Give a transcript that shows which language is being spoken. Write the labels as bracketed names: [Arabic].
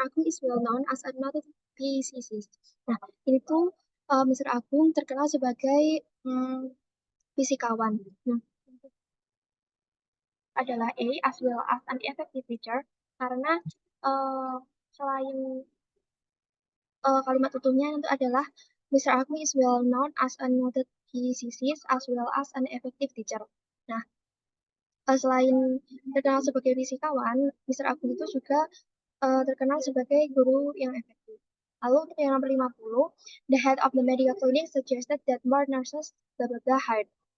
[English] Agung is well known as a noted physicist. [Indonesian] Nah, ini tuh Mr. Agung terkenal sebagai fisikawan. Nah, adalah A [English] as well as an effective teacher [Indonesian] karena selain kalimat utuhnya itu adalah Mr. [English] Agni is well known as a noted physicist as well as an effective teacher. [Indonesian] Nah, selain terkenal sebagai fisikawan, Mr. Agni itu juga terkenal sebagai guru yang efektif. Lalu untuk yang nomor 50, [English] the head of the medical clinic suggested that more nurses blah blah blah hired.